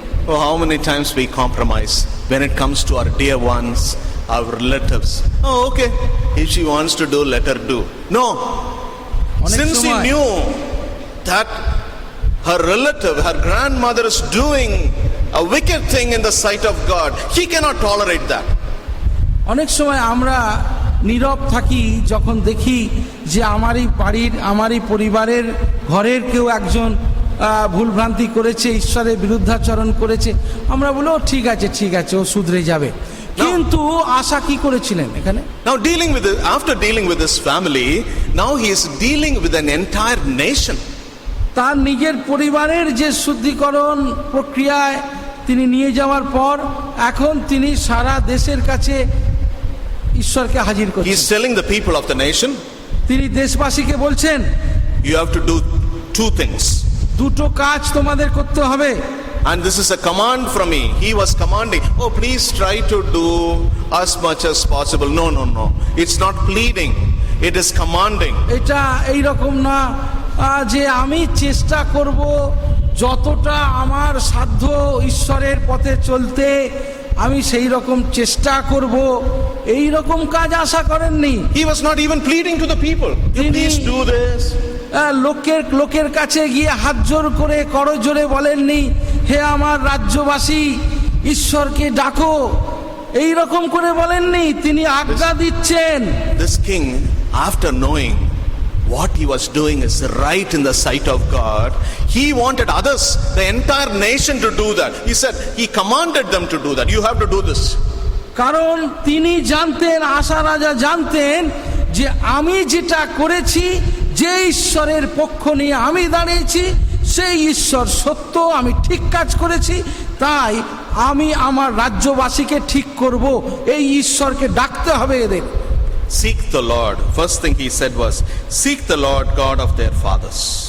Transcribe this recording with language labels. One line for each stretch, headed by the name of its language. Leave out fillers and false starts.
English: Oh, how many times we compromise when it comes to our dear ones, our relatives. Oh, okay, if she wants to do, let her do. No,
Bangla: অনেক
English: since he
Bangla: সময়-
English: knew that her relative, her grandmother is doing a wicked thing in the sight of God, he cannot tolerate that.
Bangla: অনেক সময় আমরা নীরব থাকি যখন দেখি যে আমারই বাড়ির আমারই পরিবারের ঘরের কেউ একজন ভুলভ্রান্তি করেছে, ঈশ্বরের বিরুদ্ধাচরণ করেছে, আমরা বলি ও ঠিক আছে ও শুধরে যাবে। কিন্তু আশা কি করেছিলেন এখানে?
English: Now after dealing with his family, now he is dealing with an entire nation.
Bangla: তার নিজের পরিবারের যে শুদ্ধিকরণ প্রক্রিয়ায় তিনি নিয়ে যাওয়ার পর এখন তিনি সারা দেশের কাছে ঈশ্বরকে হাজির
English: He
Bangla: করছেন।
English: is telling the people of the nation,
Bangla: তিনি দেশবাসীকে বলছেন
English: you have to do two things.
Bangla: দুটো কাজ তোমাদের করতে হবে।
English: And this is a command from me. He was commanding, oh, please try to do as much as possible. No. It's not pleading. It is commanding.
Bangla: এটা এই রকম না যে আমি চেষ্টা করব যতটা আমার সাধ্য ঈশ্বরের পথে চলতে, আমি সেই রকম চেষ্টা করব, এই রকম কাজ আশা করেননি।
English: He was not even pleading to the people. You please do this.
Bangla: লোকের কাছে গিয়ে হাত জোর করে করজোরে বলেননি হে আমার রাজ্যবাসী ঈশ্বরকে ডাকো, এই রকম করে বলেননি, তিনি আজ্ঞা দিচ্ছেন।
English: This king, after knowing what he was doing is right in the sight of God, he wanted others, the entire nation, to do that. He said, he commanded them to do that. You have to do this.
Bangla: কারণ তিনি জানতেন, আশা রাজা জানতেন যে আমি যেটা করেছি, যে ঈশ্বরের পক্ষ নিয়ে আমি দাঁড়িয়েছি সেই ঈশ্বর সত্য, আমি ঠিক কাজ করেছি, তাই আমি আমার রাজ্যবাসীকে ঠিক করব, এই ঈশ্বরকে ডাকতে হবে এদের।
English: Seek the Lord. First thing he said was, seek the Lord God of their fathers.